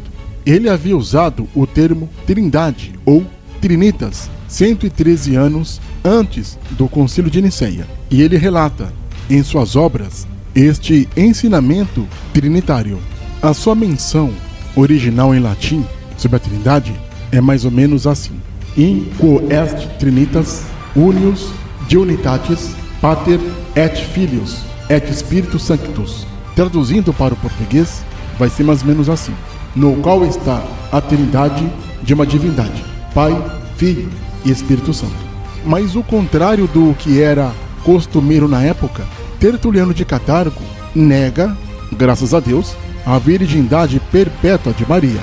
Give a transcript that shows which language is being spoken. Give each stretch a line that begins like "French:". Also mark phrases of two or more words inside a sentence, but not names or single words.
Portuguese: Ele havia usado o termo Trindade ou Trinitas 113 anos antes do Concílio de Nicéia. E ele relata em suas obras este ensinamento trinitário. A sua menção original em latim sobre a Trindade é mais ou menos assim:
Latin: In quo est Trinitas unius diunitatis pater et filius et spiritus sanctus.
Portuguese: Traduzindo para o português, vai ser mais ou menos assim: no qual está a Trindade de uma divindade, Pai, Filho e Espírito Santo. Mas o contrário do que era costumeiro na época, Tertuliano de Catargo nega, graças a Deus, a virgindade perpétua de Maria.